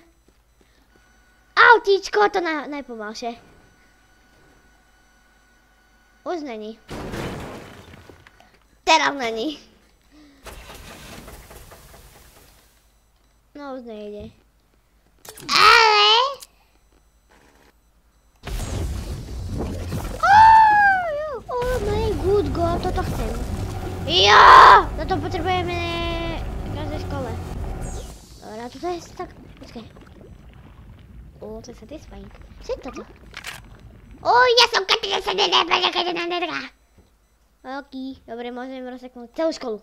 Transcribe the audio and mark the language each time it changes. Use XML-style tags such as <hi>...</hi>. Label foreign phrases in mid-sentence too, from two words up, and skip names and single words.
<sk>Autíčko, to najpomalšie. Už není. Teraz není. No už nejde. Ale...</sk> <en>Oh my good god,</en> <sk>toto chcem. Jo! Toto potrebujeme v každej škole. Dobre, a toto je tak... Počkaj. To je satisfying. Čo je toto? Ja som Katina sa nedá, Katina nedá. OK, dobre, môžem rozseknúť celú školu.</sk>